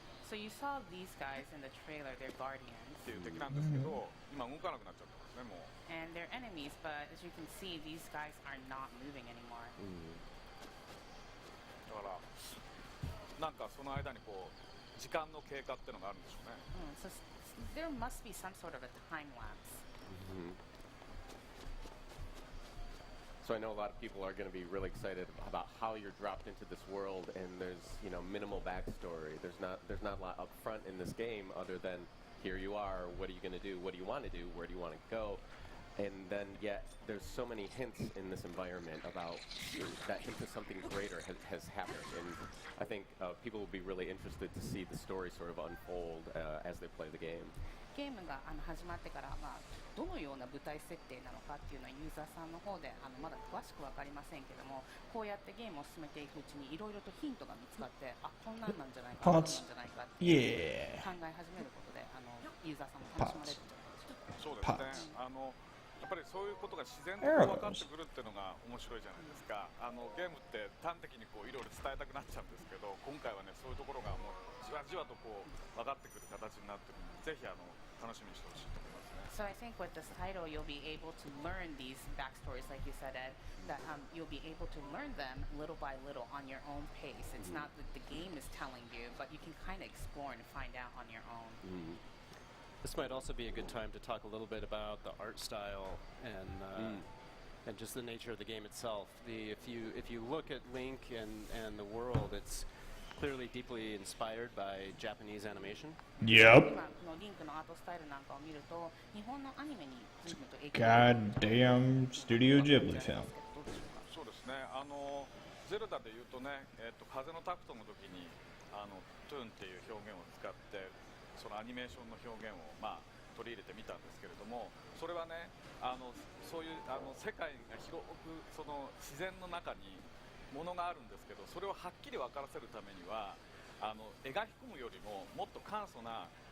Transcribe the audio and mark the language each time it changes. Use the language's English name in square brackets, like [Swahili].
[English] So you saw these guys in the trailer, they're guardians. [Japanese] っていう敵なんですけど、今動かなくなっちゃってますね、もう。 [English] And they're enemies, but as you can see, these guys are not moving anymore. [Japanese] だからなんかその間にこう時間の経過っていうのがあるんでしょうね。 [English] So there must be some sort of a time lapse. So I know a lot of people are going to be really excited about how you're dropped into this world, and there's minimal backstory. There's not a lot up front in this game other than here you are. What are you going to do? What do you want to do? Where do you want to go? And then yet there's so many hints in this environment about that hint of something greater has happened, and I think people will be really interested to see the story sort of unfold as they play the game. [Japanese] ゲームが始まってから、どのような舞台設定なのかっていうのはユーザーさんの方でまだ詳しく分かりませんけども、こうやってゲームを進めていくうちにいろいろとヒントが見つかって、こんなんなんじゃないか、こんなんなんじゃないかって考え始めることで、ユーザーさんも楽しまれるんじゃないでしょうか。そうですね。やっぱりそういうことが自然と分かってくるっていうのが面白いじゃないですか。ゲームって端的にこういろいろ伝えたくなっちゃうんですけど、今回はねそういうところがもうじわじわとこう分かってくる形になってるので、ぜひ楽しみにしてほしいと思いますね。 [English] So I think with this title, you'll be able to learn these backstories, like you said, Ed, that you'll be able to learn them little by little on your own pace. It's not that the game is telling you, but you can kind of explore and find out on your own. This might also be a good time to talk a little bit about the art style and just the nature of the game itself. If you look at Link and the world, it's clearly deeply inspired by Japanese animation. Yep. [Japanese] 今このリンクのアートスタイルなんかを見ると、日本のアニメに随分と影響がある。 [English] Goddamn Studio Ghibli film. [Japanese] どうでしょうか。そうですね。ゼルダで言うとね、風のタクトの時にトゥーンっていう表現を使ってそのアニメーションの表現を取り入れてみたんですけれども、それはねそういう世界が広くその自然の中にものがあるんですけど、それをはっきり分からせるためには描き込むよりももっと簡素な